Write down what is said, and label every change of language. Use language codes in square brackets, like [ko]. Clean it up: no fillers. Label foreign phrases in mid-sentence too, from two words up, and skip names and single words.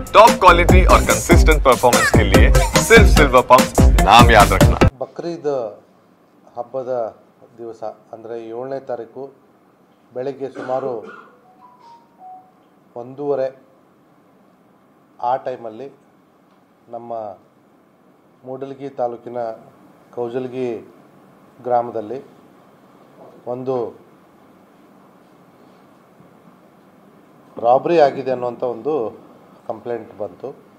[hi] टॉप क्वालिटी और कंसिस्टेंट परफॉर्मेंस के लिए सिर्फ सिल्वर पंप नाम याद रखना। [kn] ಬಕ್ರೀದ್ ಹಬ್ಬದ ದಿವಸ ಅಂದರೆ 7ನೇ ತಾರೀಕು ಬೆಳಗ್ಗೆ ಸುಮಾರು 1:30 ಆ ಟೈಮಲ್ಲಿ ನಮ್ಮ ಮೂಡಲಗಿ ತಾಲೂಕಿನ ಕೌಜಲಗಿ ಗ್ರಾಮದಲ್ಲಿ ಒಂದು ರಾಬರಿ ಆಗಿದೆ ಅನ್ನುವಂಥ ಒಂದು ಕಂಪ್ಲೇಂಟ್ ಬಂತು.